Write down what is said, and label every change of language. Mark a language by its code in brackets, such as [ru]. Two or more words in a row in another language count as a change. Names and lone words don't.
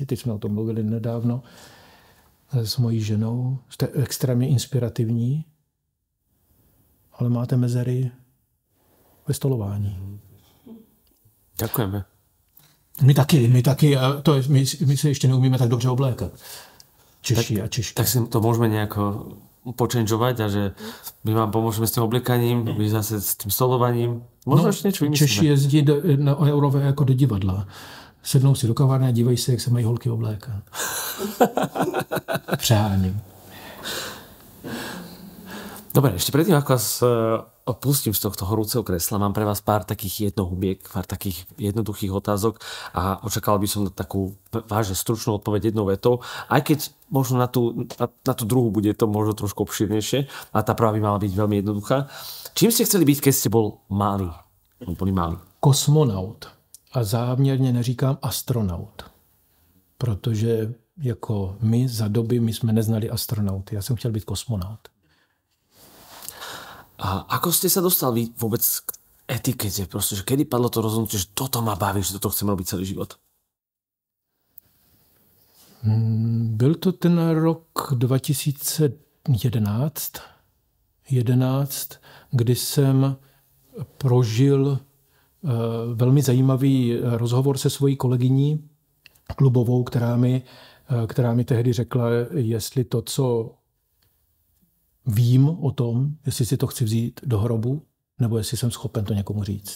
[cs] Teď jsme o tom mluvili nedávno s mojí ženou. Jste extrémně inspirativní, ale máte mezery ve stolování. Děkujeme. My taky. My se ještě neumíme tak dobře oblékat. Češi a Češky. [sk] Tak si to môžeme nejako počenžovať a že my vám pomôžeme s tým obliekaním, vy zase s tým stolovaním. Možno ešte niečo vymyslíme. [cs] Češi jezdí na Eurové jako do divadla. Sednou si do kavárny a dívají se, jak se mají holky oblékat. Přáním. [sk] Dobre, ešte predtým, ako vás opustím z tohto horúceho kresla, mám pre vás pár takých jednohubiek, pár takých jednoduchých otázok a očakával by som takú vážne stručnú odpoveď jednou vetou, aj keď možno na tú druhú bude to možno trošku obširnejšie a tá prvá by mala byť veľmi jednoduchá. Čím ste chceli byť, keď ste bol malý? [cs] Kosmonaut. A záměrně neříkám astronaut. Protože jako my za doby my jsme neznali astronauty. Já jsem chtěl být kosmonaut. [sk] A ako ste sa dostali vôbec k etikete? Proste, že kedy padlo to rozhodnutie, že toto ma baví, že toto chcem robiť celý život? [cs] Byl to ten rok 2011, kdy jsem prožil velmi zajímavý rozhovor se svojí kolegyní klubovou, která mi která mi tehdy řekla, jestli to, co vím o tom, jestli si to chci vzít do hrobu, nebo jestli jsem schopen to někomu říct.